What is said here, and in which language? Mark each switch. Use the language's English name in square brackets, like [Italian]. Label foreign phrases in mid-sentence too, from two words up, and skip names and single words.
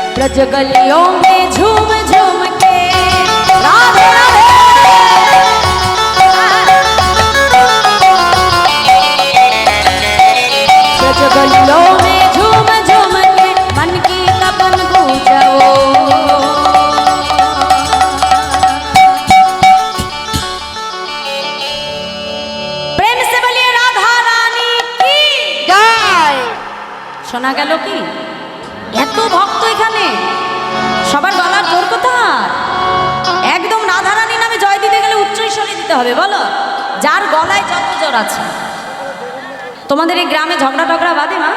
[Hindi] सज गलियों में झूम झूम के राधे राधे सज गलियों में झूम झूम के मन की तपन पूजाओ। प्रेम से बोलिए राधा रानी की [Bangla] জয়। শোনা গেল কি এত ভক্ত এখানে সবার গলার জোর কোথায়? একদম রাধারানী নামে জয় দিতে গেলে উচ্চস্বরে দিতে হবে বলো, যার গলায় যত জোর আছে। তোমাদের এই গ্রামে ঝগড়া টগড়া বাঁধে মা?